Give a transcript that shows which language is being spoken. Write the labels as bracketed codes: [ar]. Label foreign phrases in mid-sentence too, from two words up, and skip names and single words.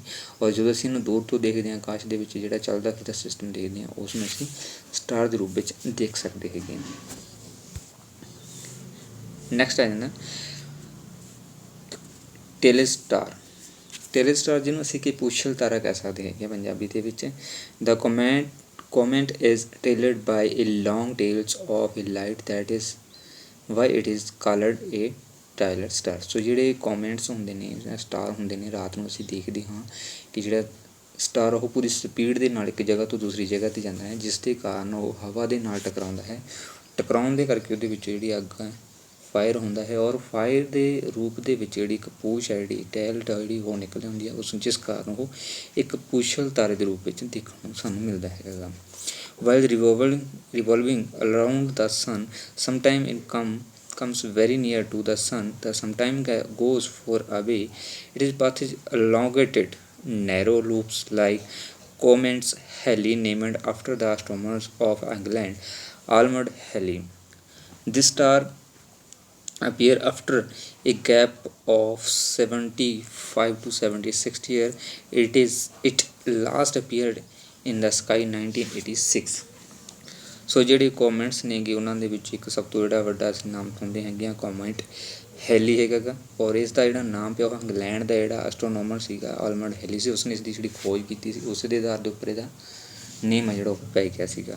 [pa] ਔਰ ਜਦੋਂ ਅਸੀਂ ਇਹਨੂੰ ਦੂਰ ਤੋਂ ਦੇਖਦੇ ਹਾਂ, ਆਕਾਸ਼ ਦੇ ਵਿੱਚ ਜਿਹੜਾ ਚੱਲਦਾ ਫਿਰਦਾ ਸਿਸਟਮ ਦੇਖਦੇ ਹਾਂ, ਉਸ ਨੂੰ ਅਸੀਂ ਸਟਾਰ ਦੇ ਰੂਪ ਵਿੱਚ ਦੇਖ ਸਕਦੇ ਹੈਗੇ ਹਾਂ। ਨੈਕਸਟ ਆ ਜਾਂਦਾ ਟੇਲੇਸਟਾਰ ਜਿਹਨੂੰ ਅਸੀਂ ਕਿ ਪੁੱਛਲ ਤਾਰਾ ਕਹਿ ਸਕਦੇ ਹੈਗੇ ਪੰਜਾਬੀ ਦੇ ਵਿੱਚ। [en] ਦਾ comet is tailed by a long tails of a light, that is why it is called a tailer star. [pa] ਸੋ ਜਿਹੜੇ ਕਮੈਂਟਸ ਹੁੰਦੇ ਨੇ ਜਾਂ ਸਟਾਰ ਹੁੰਦੇ ਨੇ, ਰਾਤ ਨੂੰ ਅਸੀਂ ਦੇਖਦੇ ਹਾਂ ਕਿ ਜਿਹੜਾ ਸਟਾਰ ਉਹ ਪੂਰੀ ਸਪੀਡ ਦੇ ਨਾਲ ਇੱਕ ਜਗ੍ਹਾ ਤੋਂ ਦੂਸਰੀ ਜਗ੍ਹਾ 'ਤੇ ਜਾਂਦਾ ਹੈ, ਜਿਸ ਦੇ ਕਾਰਨ ਉਹ ਹਵਾ ਦੇ ਨਾਲ ਟਕਰਾਉਂਦਾ ਹੈ। ਟਕਰਾਉਣ ਦੇ ਕਰਕੇ ਉਹਦੇ ਵਿੱਚ ਜਿਹੜੀ ਅੱਗ ਹੈ ਫਾਇਰ ਹੁੰਦਾ ਹੈ, ਔਰ ਫਾਇਰ ਦੇ ਰੂਪ ਦੇ ਵਿੱਚ ਜਿਹੜੀ ਇੱਕ ਪੂਛ ਹੈ, ਜਿਹੜੀ ਟੈਲ ਜਿਹੜੀ ਉਹ ਨਿਕਲ ਹੁੰਦੀ ਹੈ ਉਸ, ਜਿਸ ਕਾਰਨ ਉਹ ਇੱਕ ਪੁੱਛਲ ਤਾਰੇ ਦੇ ਰੂਪ ਵਿੱਚ ਦੇਖਣ ਨੂੰ ਸਾਨੂੰ ਮਿਲਦਾ ਹੈਗਾ। [en] ਵਾਈਲ revolving around the sun, sometime it comes very near to the sun, sometime goes far away. Its path is elongated narrow loops like Comet's Halley, named after the astronomers of England, Almond Halley. This star appear after a gap of 75 to 76 years. It last appeared in the sky 1986। [pa] ਸੋ ਜਿਹੜੇ ਕਮੈਂਟਸ ਨੇਗੇ ਉਹਨਾਂ ਦੇ ਵਿੱਚ ਇੱਕ ਸਭ ਤੋਂ ਜਿਹੜਾ ਵੱਡਾ ਅਸੀਂ ਨਾਮ ਸੁਣਦੇ ਹੈਗੇ ਆ ਕੋਮੇਟ ਹੈਲੀ ਹੈਗਾ, ਔਰ ਇਸ ਦਾ ਜਿਹੜਾ ਨਾਮ ਪਿਆ ਉਹ ਇੰਗਲੈਂਡ ਦਾ ਜਿਹੜਾ ਐਸਟਰੋਨੋਮਰ ਸੀਗਾ ਆਲਮੰਡ ਹੈਲੀ ਸੀ, ਉਸਨੇ ਇਸ ਦੀ ਜਿਹੜੀ ਖੋਜ ਕੀਤੀ ਸੀ, ਉਸ ਦੇ ਆਧਾਰ ਦੇ ਉੱਪਰ ਇਹਦਾ ਨੇਮ ਆ ਜਿਹੜਾ ਉਹ ਪੈ ਗਿਆ ਸੀਗਾ।